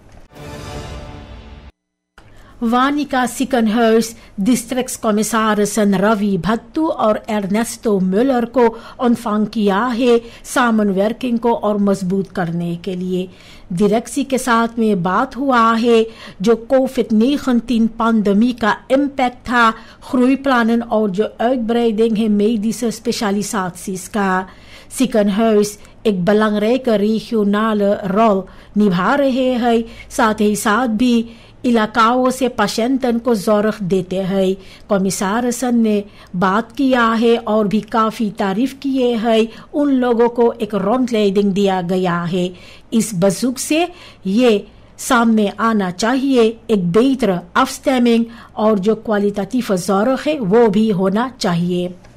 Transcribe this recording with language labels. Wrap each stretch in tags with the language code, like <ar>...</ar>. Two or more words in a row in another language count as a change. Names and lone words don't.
<hns>वानिका सिकनहर्स</hns> <nl>district commissarissen</nl> <hns>रवि भट्टू और एर्नेस्टो मुलर को ऑनफांग किया है सामनवर्किंग को और मजबूत करने के लिए। डायरेक्सी के साथ में बात हुआ है जो कोविड-19 पैंडेमिक का इम्पैक्ट था groeiplannen और जो uitbreiding है</hns> <nl>medische specialisaties</nl> <hns>का। सिकनहर्स एक</hns> <nl>belangrijke regionale rol</nl> <hns>निभा रहे हैं, साथ ही साथ भी इलाकाओं से पेशेंटन को ज़ोरख देते हैं। कमिसारसन ने बात किया है और भी काफ़ी तारीफ किए हैं उन लोगों को एक रॉन्डलेडिंग दिया गया है। इस बजुक से ये सामने आना चाहिए एक बेहतर afstemming और जो</hns> <nl>kwalitatieve zorg</nl> <hns>है वो भी होना चाहिए।</hns>